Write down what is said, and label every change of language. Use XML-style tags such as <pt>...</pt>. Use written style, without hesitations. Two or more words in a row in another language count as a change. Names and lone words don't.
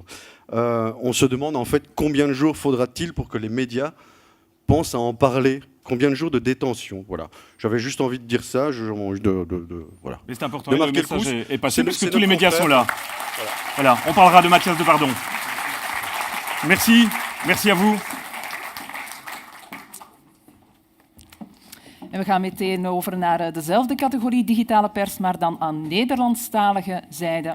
<fr>On se demande en fait combien de jours faudra-t-il pour que les médias pensent à en parler. Combien de jours de détention, voilà. J'avais juste envie de dire ça, voilà. Mais c'est important, le message est passé parce que tous les médias sont là. Voilà, on parlera de Mathias Depardon. Merci à vous.</fr> <nl>En we gaan meteen over naar dezelfde categorie digitale pers, maar dan aan Nederlandstalige zijde.</nl>